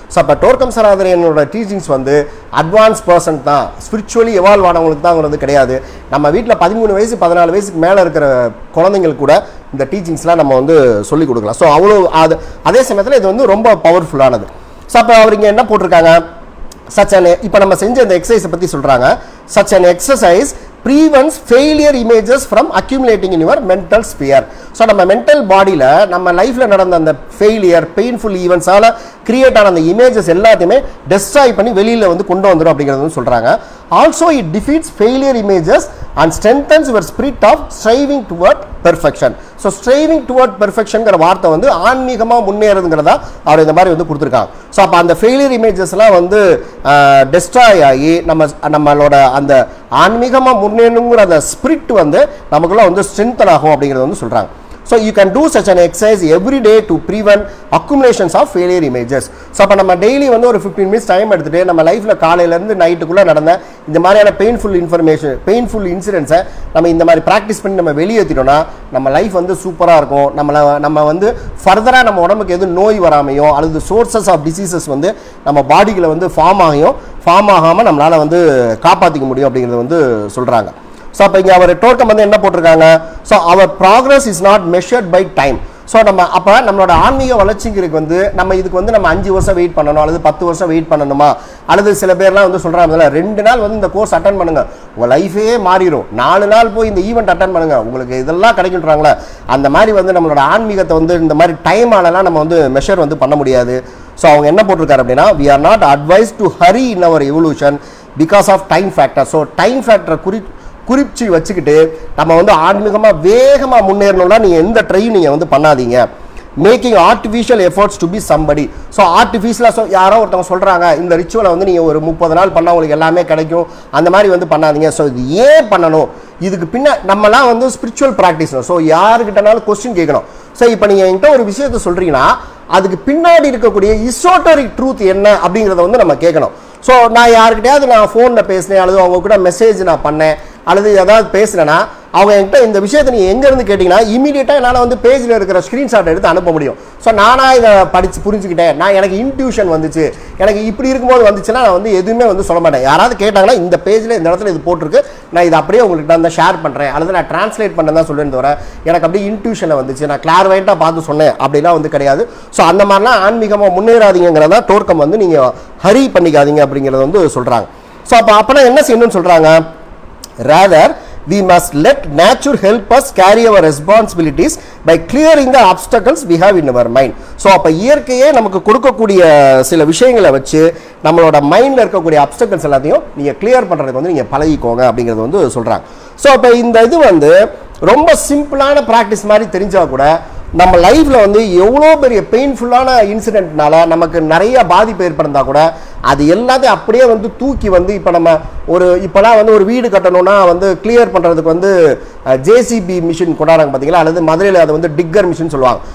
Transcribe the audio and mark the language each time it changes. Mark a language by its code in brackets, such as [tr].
[ta] So அப்போ டோர்க்கம் சராதரியனோட teachings வந்து advance person தான், ஸ்பிரிச்சுவலி எவால்வ் ஆனவங்களுக்கு தாங்கிறது கிடையாது. நம்ம வீட்டில் 13 வயசு 14 வயசுக்கு மேலே இருக்கிற குழந்தைங்களுக்கு கூட இந்த டீச்சிங்ஸ்லாம் நம்ம வந்து சொல்லிக் கொடுக்கலாம். ஸோ அவ்வளோ அதே சமயத்தில் இது வந்து ரொம்ப பவர்ஃபுல்லானது. ஸோ அப்போ அவர் இங்கே என்ன போட்டிருக்காங்க, இப்போ நம்ம செஞ்ச இந்த எக்ஸசைஸை பற்றி சொல்கிறாங்க. [en] such an exercise prevents failure images from accumulating in your mental sphere. [ta] So நம்ம மென்டல் பாடியில் நம்ம லைஃப்பில் நடந்த அந்த ஃபெயிலியர் பெயின்ஃபுல் ஈவெண்ட்ஸால் கிரியேட் ஆன அந்த இமேஜஸ் எல்லாத்தையுமே டெஸ்ட்ராய் பண்ணி வெளியில் வந்து கொண்டு வந்துடும் அப்படிங்கிறது வந்து சொல்கிறாங்க. [en] Also it defeats failure images and strengthens your spirit of striving toward perfection. [ta] So striving toward பெர்ஃபெக்ஷன்ங்கிற வார்த்தை வந்து ஆன்மீகமாக முன்னேறதுங்கிறதா அவர் இந்த மாதிரி வந்து கொடுத்துருக்காங்க. ஸோ அப்போ அந்த ஃபெயிலியர் இமேஜஸ்லாம் வந்து டெஸ்ட்ராய் ஆகி நம்மளோட அந்த ஆன்மீகமாக முன்னேறணுங்கிற அந்த ஸ்பிரிட் வந்து நமக்குள்ள வந்து ஸ்ட்ரென்தன் ஆகும் அப்படிங்கிறது வந்து சொல்கிறாங்க. [en] So you can do such an exercise every day to prevent accumulations of failure images. [ta] So அப்போ நம்ம டெய்லி வந்து ஒரு 15 minutes டைம் எடுத்துகிட்டு நம்ம லைஃப்பில் காலையிலேருந்து நைட்டுக்குள்ளே நடந்த இந்த மாதிரியான பெயின்ஃபுல் இன்சிடென்ட்ஸை நம்ம இந்த மாதிரி ப்ராக்டிஸ் பண்ணி நம்ம வெளியேற்றிட்டோம்னா நம்ம லைஃப் வந்து சூப்பராக இருக்கும். நம்ம வந்து ஃபர்தராக நம்ம உடம்புக்கு எதுவும் நோய் வராமையோ அல்லது சோர்சஸ் ஆஃப் டிசீசஸ் வந்து நம்ம பாடிகளை வந்து ஃபார்ம் ஆகாமல் நம்மளால் வந்து காப்பாற்றிக்க முடியும் அப்படிங்கிறது வந்து சொல்கிறாங்க. ஸோ அப்போ இங்கே அவர் டோர்க்கம் வந்து என்ன போட்டிருக்காங்க, so [en] Our progress is not measured by time. [ta] So நம்ம அப்போ நம்மளோட ஆன்மீக வளர்ச்சிங்கிறதுக்கு வந்து நம்ம இதுக்கு வந்து நம்ம 5 வருஷம் வெயிட் பண்ணணும் அல்லது 10 வருஷம் வெயிட் பண்ணணுமா, அல்லது சில பேர்லாம் வந்து சொல்கிறாங்க 2 நாள் வந்து இந்த கோர்ஸ் அட்டன் பண்ணுங்க உங்கள் லைஃபே மாறிடும், 4 நாள் போய் இந்த ஈவெண்ட் அட்டன் பண்ணுங்க உங்களுக்கு இதெல்லாம் கிடைக்கின்றாங்களே, அந்த மாதிரி வந்து நம்மளோட ஆன்மீகத்தை வந்து இந்த மாதிரி டைம் ஆனலாம் நம்ம வந்து மெஷர் வந்து பண்ண முடியாது. ஸோ அவங்க என்ன போட்டிருக்காரு அப்படின்னா, [en] we are not advised to hurry in our evolution because of time factor. [ta] So time ஃபேக்டரை குறிச்சு வச்சுக்கிட்டு நம்ம வந்து ஆன்மீகமாக வேகமாக முன்னேறணும்னா நீங்கள் எந்த ட்ரையும் நீங்கள் வந்து பண்ணாதீங்க. [en] Making artificial efforts to be somebody. [ta] So ஆர்டிஃபிஷியலாக யாரோ ஒருத்தவங்க சொல்கிறாங்க இந்த ரிச்சுவலை வந்து நீங்கள் ஒரு 30 நாள் பண்ணால் உங்களுக்கு எல்லாமே கிடைக்கும், அந்த மாதிரி வந்து பண்ணாதீங்க. ஸோ இது ஏன் பண்ணணும், இதுக்கு பின்ன நம்மலாம் வந்து ஸ்பிரிச்சுவல் ப்ராக்டிஸ். ஸோ யாருக்கிட்டனாலும் கொஸ்டின் கேட்கணும். ஸோ இப்போ நீங்கள் என்கிட்ட ஒரு விஷயத்தை சொல்கிறீங்கன்னா அதுக்கு பின்னாடி இருக்கக்கூடிய இசோட்டரிக் ட்ரூத் என்ன அப்படிங்கிறத வந்து நம்ம கேட்கணும். ஸோ நான் யாருக்கிட்டையாவது நான் ஃபோனில் பேசினேன் அல்லது அவங்க கூட மெசேஜ் நான் பண்ணேன் அல்லது ஏதாவது பேசுனேன்னா அவங்க என்கிட்ட இந்த விஷயத்தை நீங்கள் எங்கேருந்து கேட்டிங்கன்னா இமீடியட்டாக என்னால் வந்து பேஜில் இருக்கிற ஸ்க்ரீன்ஷாட் எடுத்து அனுப்ப முடியும். ஸோ நானாக இதை படித்து புரிஞ்சுக்கிட்டேன், நான் எனக்கு இன்ட்யூஷன் வந்துச்சு, எனக்கு இப்படி இருக்கும்போது வந்துச்சுன்னா நான் வந்து எதுவுமே வந்து சொல்ல மாட்டேன். யாராவது கேட்டாங்கன்னா இந்த பேஜில் இந்த இடத்துல இது போட்டிருக்கு, நான் இதை அப்படியே உங்களுக்கு நான் ஷேர் பண்ணுறேன் அல்லது நான் டிரான்ஸ்லேட் பண்ண தான் சொல்லுன்னு தவிர எனக்கு அப்படியே இன்ட்யூஷனில் வந்துச்சு நான் கிளார்வைட்டாக பார்த்து சொன்னேன் அப்படிலாம் வந்து கிடையாது. ஸோ அந்த மாதிரிலாம் ஆன்மீகமாக முன்னேறாதீங்கிறதா டோர்க்கம் வந்து நீங்கள் ஹரி பண்ணிக்காதீங்க அப்படிங்கிறத வந்து சொல்கிறாங்க. ஸோ அப்போனா என்ன செய்யணும்னு சொல்கிறாங்க, [en] rather we must let nature help us carry our responsibilities by clearing the obstacles we have in our mind. [ta] So அப்போ இயற்கையே நமக்கு கொடுக்கக்கூடிய சில விஷயங்களை வச்சு நம்மளோட மைண்டில் இருக்கக்கூடிய அப்டக்கல்ஸ் எல்லாத்தையும் நீங்கள் கிளியர் பண்ணுறதுக்கு வந்து நீங்கள் பழகிக்கோங்க அப்படிங்கிறது வந்து சொல்கிறாங்க. ஸோ அப்போ இந்த இது வந்து ரொம்ப சிம்பிளான ப்ராக்டிஸ் மாதிரி தெரிஞ்சால் கூட நம்ம லைஃப்பில் வந்து எவ்வளோ பெரிய பெயின்ஃபுல்லான இன்சிடென்ட்னால நமக்கு நிறைய பாதிப்பு ஏற்படுத்தா கூட அது எல்லாத்தையும் அப்படியே வந்து தூக்கி வந்து இப்போ நம்ம இப்போலாம் வந்து ஒரு வீடு கட்டணும்னா வந்து கிளியர் பண்ணுறதுக்கு வந்து ஜேசிபி மிஷின் கொண்டாடுறாங்க பார்த்தீங்களா, அல்லது மதுரையில் அதை வந்து டிக்கர் மிஷின் சொல்லுவாங்க.